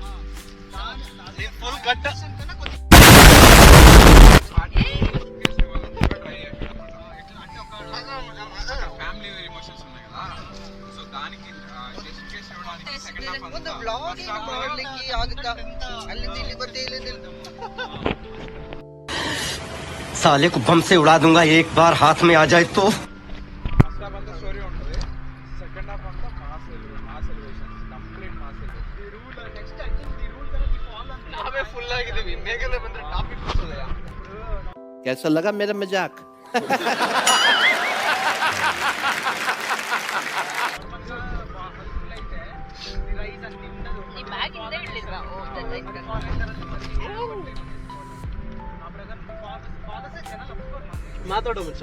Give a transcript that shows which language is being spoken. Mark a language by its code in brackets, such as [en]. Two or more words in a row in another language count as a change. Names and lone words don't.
[kn] ಒಂದು ಬ್ಲಾಗ್ ಮಾಡ್ಲಿಕ್ಕೆ ಆಗುತ್ತಾ? ಅಲ್ಲಿಂದ ಇಲ್ಲಿ ಬರ್ತೆ, ಇಲ್ಲಿಂದ [hi] साले को बम से उड़ा दूंगा एक बार हाथ में आ जाए तो. [kn] ನಾವೇ ಫುಲ್ ಆಗಿದ್ದೀವಿ. ಮೇಘನೆ ಬಂದ್ರೆ ಟಾಪಿಕ್ [hi] कैसा लगा मेरा मजाक? [kn] ಈ ಬ್ಯಾಗ್ ಹಿಂದೆ ಇಡ್ಲಿಲ್ವಾ? ಮಾತಾಡೋ ಮಚ್ಚ.